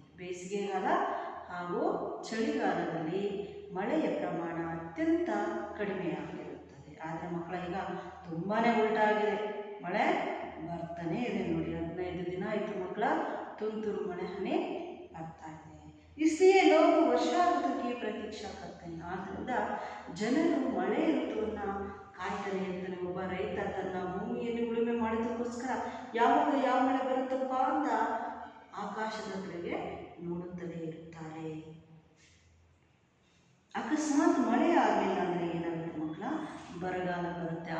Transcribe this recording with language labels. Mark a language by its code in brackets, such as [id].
[kn] ಬೇಸಿಗೆಗಾಲ ಹಾಗೂ ಚಳಿಗಾಲದಲ್ಲಿ ಮಳೆಯ ಪ್ರಮಾಣ ಅತ್ಯಂತ ಕಡಿಮೆಯಾಗಿರುತ್ತದೆ. ಆದರೆ ಮಕ್ಕಳ ಈಗ ತುಂಬಾ ಉಲ್ಟಾಗಿದೆ, ಮಳೆ ಬರ್ತಾನೆ ಇದೆ ನೋಡಿ. 15 ದಿನ ಆಯಿತು ಮಕ್ಕಳ, ತುಂತುರು ಮಳೆ ಹನಿ ಬರ್ತಾ ಇದೆ. [hi] इसलिए लोग वर्षा ऋतु की प्रतीक्षा करते हैं. [kn] ಆದ್ದರಿಂದ ಜನರು ಮಳೆ ಋತುವನ್ನು ಕಾಯ್ತಾನೆ ಇರ್ತಾನೆ. ಒಬ್ಬ ರೈತ ತನ್ನ ಭೂಮಿಯಲ್ಲಿ ಉಳುಮೆ ಮಾಡೋದಕ್ಕೋಸ್ಕರ ಯಾವಾಗ ಯಾವ ಮಳೆ ಬರುತ್ತಪ್ಪ ಅಂತ ಆಕಾಶದ ಕಡೆಗೆ ನೋಡುತ್ತಲೇ ಇರುತ್ತಾರೆ. ಅಕಸ್ಮಾತ್ ಮಳೆ ಆಗಲಿಲ್ಲ ಅಂದರೆ ಏನಾಗುತ್ತೆ ಮಕ್ಕಳ, ಬರಗಾಲ ಬರುತ್ತೆ.